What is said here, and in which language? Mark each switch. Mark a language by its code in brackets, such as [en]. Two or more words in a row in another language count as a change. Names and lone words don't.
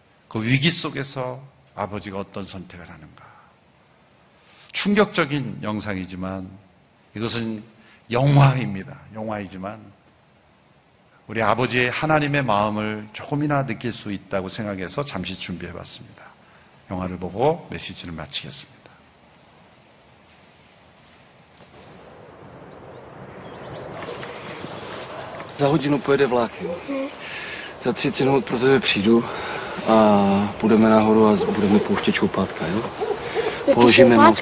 [ko] 그 위기 속에서 아버지가 어떤 선택을 하는가. 충격적인 영상이지만 이것은 영화입니다. 영화이지만 우리 아버지의 하나님의 마음을 조금이나 느낄 수 있다고 생각해서 잠시 준비해 봤습니다. 영화를 보고 메시지를 마치겠습니다. [cs] Za hodinu pojede vlak, jo. Za 30 minut pro tebe přijdu a půjdeme nahoru a budeme pouštět čoupátka, jo. Položíme most.